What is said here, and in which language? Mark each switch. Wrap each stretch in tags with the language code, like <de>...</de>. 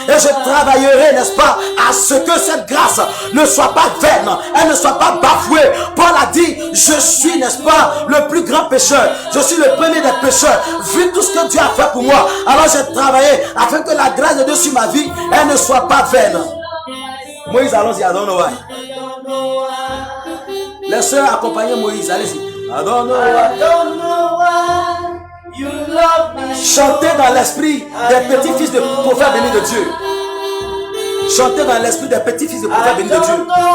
<fr>Et je travaillerai, n'est-ce pas, à ce que cette grâce ne soit pas vaine. Elle ne soit pas bafouée. Paul a dit, je suis, n'est-ce pas, le plus grand pécheur. Je suis le premier des pécheurs. Vu tout ce que Dieu a fait pour moi, alors j'ai travaillé afin que la grâce de Dieu sur ma vie, elle ne soit pas vaine. Moïse, allons-y,</fr> <en>I don't know why.</en> <fr>Les sœurs accompagnaient Moïse, allez-y.</fr> <en>I don't know why. You love me.</en> <fr>Chantez dans l'esprit des petits fils de prophètes bénis de Dieu. Chantez dans l'esprit des petits fils de prophètes bénis de Dieu.</fr>